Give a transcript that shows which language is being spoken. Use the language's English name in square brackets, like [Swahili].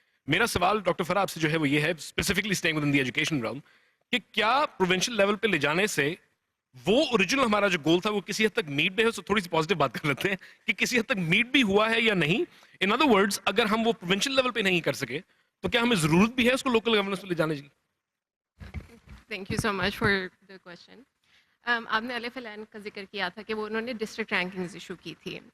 [Urdu] میرا سوال ڈاکٹر فرح آپ سے جو ہے وہ یہ ہے, [English] specifically staying within the education realm, [Urdu] کہ کیا پروونشل لیول پہ لے جانے سے وہ اوریجنل ہمارا جو گول تھا وہ کسی حد تک میٹ بھی ہے. تو تھوڑی سی پازیٹیو بات کر لیتے ہیں کہ کسی حد تک میٹ بھی ہوا ہے یا نہیں. [English] in other words, [Urdu] اگر ہم وہ پروونشل لیول پہ نہیں کر سکے تو کیا ہمیں ضرورت بھی ہے اس کو لوکل گورننس پہ لے جانے کی؟ [English] Thank you so much for the question. [Urdu] آپ نے الف لین کا ذکر کیا تھا کہ وہ انہوں نے ڈسٹرکٹ رینکنگز ایشو کی تھی.